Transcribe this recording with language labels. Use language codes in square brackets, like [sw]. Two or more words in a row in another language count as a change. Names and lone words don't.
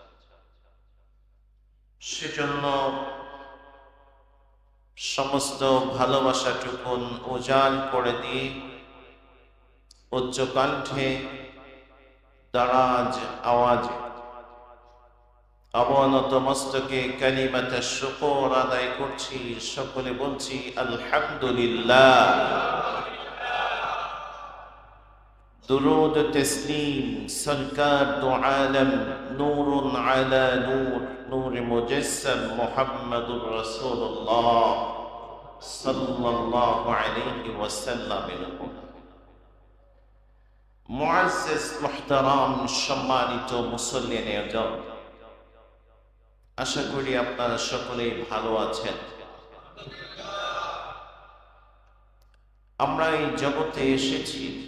[bn] সেজন্য সমস্ত ভালোবাসাটুকুন উজাড় করে দিয়ে উচ্চ কণ্ঠে দারাজ আওয়াজে অবনত মস্তকে কালিমাতে শুকর আদায় করছি সকলে বলছি আলহামদুলিল্লাহ [ur] درود تسلیم سرکار دو عالم [ar] نور على نور [ur] نور مجسم [ar] محمد رسول الله صلى الله عليه وسلم [bn] মুআজ্জাজ মুহতারাম সম্মানিত মুসল্লিয়ান আযম আশা করি আপনারা সকলেই ভালো আছেন আমরা এই জগতে এসেছি